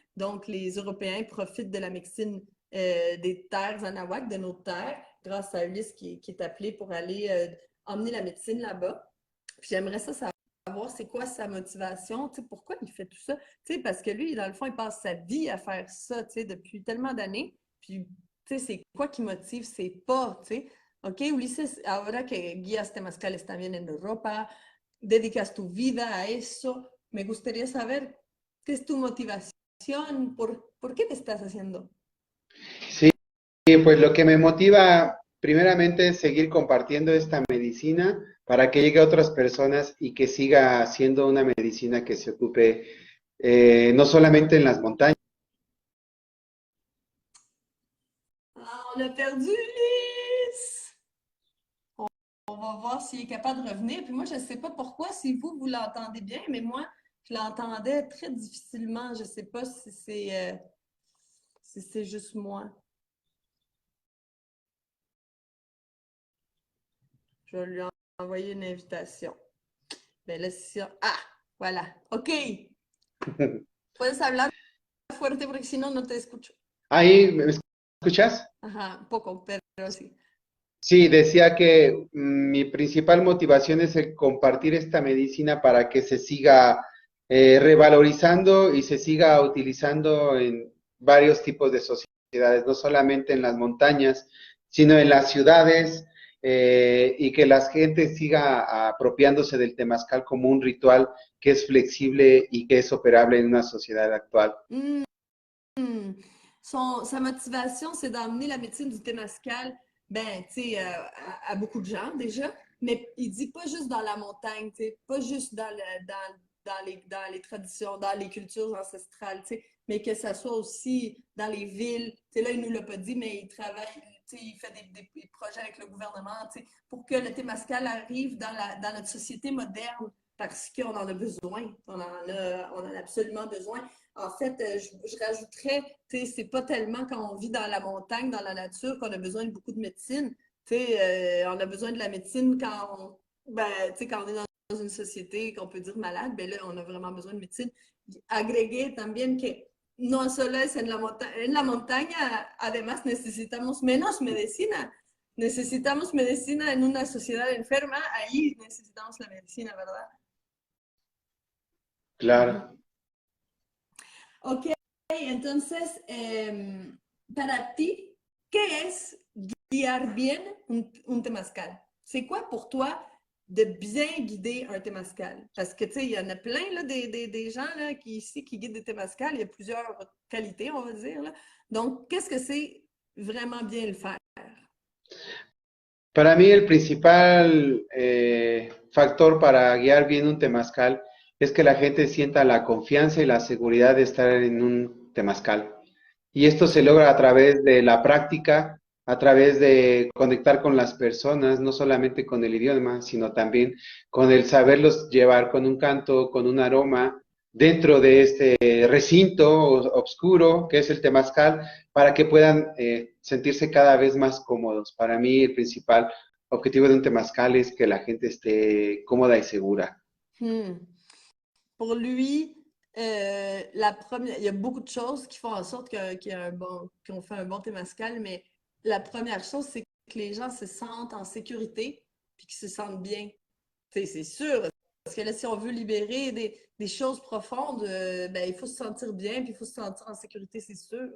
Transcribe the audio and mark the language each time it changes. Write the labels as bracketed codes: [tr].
[fr] Donc, les Européens profitent de la médecine des terres Anahuac, de nos terres, grâce à Ulysse qui est appelé pour aller emmener la médecine là-bas. Puis j'aimerais ça savoir c'est quoi sa motivation, tu sais, pourquoi il fait tout ça. Tu sais, parce que lui, dans le fond, il passe sa vie à faire ça, tu sais, depuis tellement d'années. Puis, tu sais, c'est quoi qui motive ses pas, tu sais. [es] Ok, Ulises, ahora que guías temazcales también en Europa, dedicas tu vida a eso, me gustaría saber qué es tu motivación, por qué te estás haciendo. Sí, pues lo que me motiva primeramente es seguir compartiendo esta medicina para que llegue a otras personas y que siga siendo una medicina que se ocupe no solamente en las montañas. [fr] Ah, on a perdu Ulysse! On va voir s'il est capable de revenir. Puis moi, je ne sais pas pourquoi, si vous, vous l'entendez bien, mais moi, je l'entendais très difficilement. Je ne sais pas si c'est juste moi. Je vais lui envoyer une invitation. Ben là, c'est ça. Ah, voilà. OK. [es] Puedes hablar fuerte porque si no, no te escucho. Ahí, ¿me escuchas? Ajá, un poco, pero sí. Sí, decía que mi principal motivación es el compartir esta medicina para que se siga revalorizando y se siga utilizando en varios tipos de sociedades, no solamente en las montañas, sino en las ciudades, y que la gente siga apropiándose del temazcal como un ritual que es flexible y que es operable en una sociedad actual. [fr] Sa motivation, c'est d'emmener la médecine du Temazcal, ben, tu sais, à beaucoup de gens déjà, mais il dit pas juste dans la montagne, tu sais, pas juste dans les traditions, dans les cultures ancestrales, tu sais, mais que ça soit aussi dans les villes. Tu sais, là, il nous l'a pas dit, mais il travaille, tu sais, il fait des projets avec le gouvernement, tu sais, pour que le Temazcal arrive dans notre société moderne parce qu'on en a besoin. On en a absolument besoin. En fait, je rajouterais, c'est pas tellement quand on vit dans la montagne, dans la nature, qu'on a besoin de beaucoup de médecine. On a besoin de la médecine quand on est dans une société qu'on peut dire malade, ben là, on a vraiment besoin de médecine. [es] Agregué también que no solo es en la montaña, además necesitamos menos medicina. Necesitamos medicina en una sociedad enferma, ahí necesitamos la medicina, ¿verdad? Claro. Ok, entonces, para ti, ¿qué es guiar bien un temazcal? [fr] C'est quoi pour toi de bien guider un temazcal? Parce que, tu sais, il y en a plein, là, des gens là, ici qui guident des temazcals. Il y a plusieurs qualités, on va dire. Là. Donc, qu'est-ce que c'est vraiment bien le faire? [es] Para mí el principal factor para guiar bien un temazcal es que la gente sienta la confianza y la seguridad de estar en un temazcal. Y esto se logra a través de la práctica, a través de conectar con las personas, no solamente con el idioma, sino también con el saberlos llevar con un canto, con un aroma, dentro de este recinto oscuro que es el temazcal, para que puedan sentirse cada vez más cómodos. Para mí el principal objetivo de un temazcal es que la gente esté cómoda y segura. [fr] Pour lui, il y a beaucoup de choses qui font en sorte qu'on fait un bon temazcal, mais la première chose, c'est que les gens se sentent en sécurité puis qu'ils se sentent bien. C'est sûr, parce que là, si on veut libérer des choses profondes, il faut se sentir bien puis il faut se sentir en sécurité, c'est sûr.